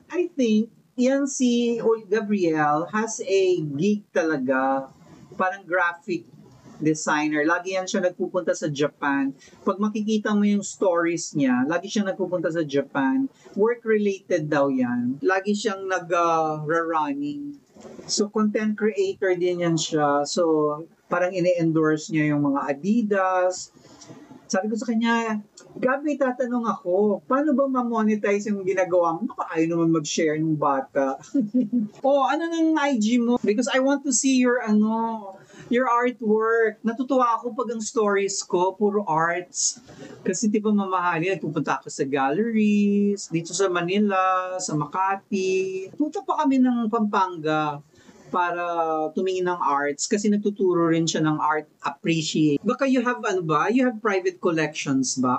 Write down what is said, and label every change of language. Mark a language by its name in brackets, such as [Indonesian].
[English] I think, [Filipino] yan si [English] Gabriel has a gig talaga, parang graphic designer. [Filipino] Lagi yan siya nagpupunta sa Japan. Pag makikita mo yung stories niya, lagi siya nagpupunta sa Japan. Work-related daw yan. Lagi siyang nag-running. So, content creator din yan siya. So, parang ini-endorse niya yung mga Adidas. Sabi ko sa kanya, Gabi, tatanong ako, paano ba ma-monetize yung ginagawa mo? Baka ayaw naman mag-share ng bata. Ano ng IG mo? [English] Because I want to see your artwork. [Filipino] Natutuwa ako pag ang stories ko, puro arts. Kasi di ba mamahali, pupunta ako sa galleries, dito sa Manila, sa Makati. Punta pa kami ng Pampanga para tumingin ng arts kasi nagtuturo rin siya ng art appreciate. Baka [English] you have you have private collections ba?